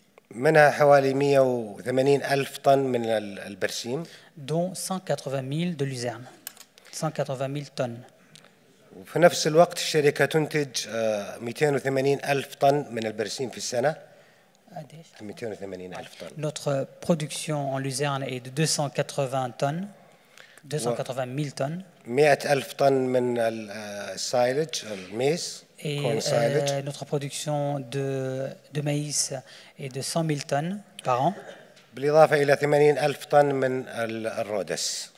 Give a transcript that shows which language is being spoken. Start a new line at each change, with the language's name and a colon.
Arabic: منها حوالي 180 ألف طن من البرسيم.
French: Dont 180 000 de luzerne. 180 000 tonnes.
Arabic: وفي نفس الوقت الشركة تنتج 280 ألف طن من البرسيم في السنة. 280 ألف طن.
French: Notre production en luzerne est de 280 tonnes. 280 000 tonnes.
Arabic: 100 ألف طن من السايلج الميز.
French: Et notre production de maïs est de 100 000 tonnes par an.
Arabic: بالإضافة إلى 80 ألف طن من الرودس.